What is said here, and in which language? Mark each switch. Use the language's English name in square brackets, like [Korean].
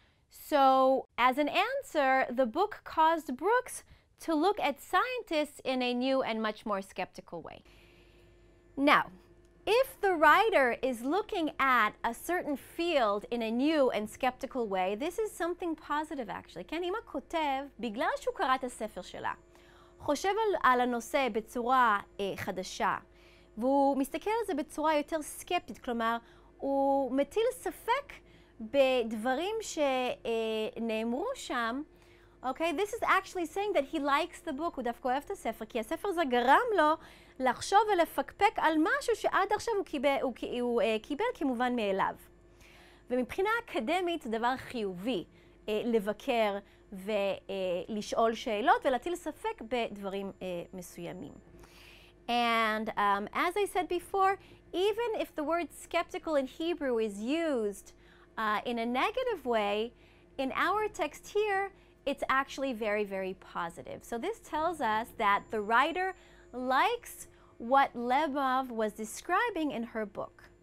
[English] So, as an answer, the book caused Brooks to look at scientists in a new and much more skeptical way. Now, if the writer is looking at a certain field in a new and skeptical way, this is something positive actually. [Hebrew] כן, אם הכותב, בגלל שהוא קרא את הספר שלה, חושב על הנושא בצורה חדשה, והוא מסתכל על זה בצורה יותר סקפטית, כלומר, הוא מטיל ספק בדברים שנאמרו שם, [English] okay, this is actually saying that he likes the book, [Hebrew] הוא דווקא אוהב את הספר, כי הספר הזה גרם לו לחשוב ולפקפק על משהו שעד עכשיו הוא קיבל כמובן מאליו. ומבחינה אקדמית זה דבר חיובי לבקר ולשאול שאלות ולהטיל ספק בדברים מסוימים. [English] And as I said before, even if the word skeptical in Hebrew is used in a negative way, in our text here, it's actually very, very positive. So this tells us that the writer likes what Lemov was describing in her book.